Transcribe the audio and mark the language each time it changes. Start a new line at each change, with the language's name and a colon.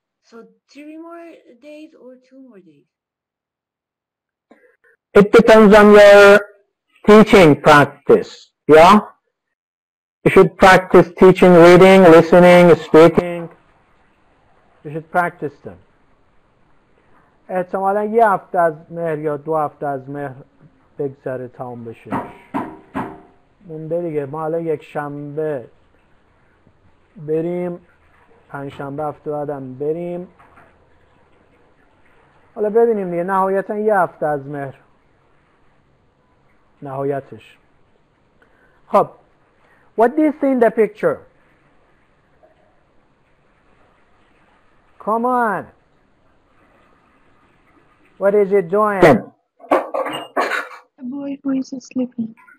English: So 3 more days or 2 more days? It depends on your teaching practice. Yeah? You should practice teaching, reading, listening, speaking. You should practice them.
Persian: احتمالا یه هفته از مهر یا 2 هفته از مهر بگذره تمام بشه. مونده دیگه. ما الان یک شنبه بریم، پنجشنبه هفته بعدم بریم. حالا ببینیم دیگه. نهایتا یه هفته از مهر نهایتش.
English: خب what do you see in the picture? Come on. What is it doing? A boy who is sleeping.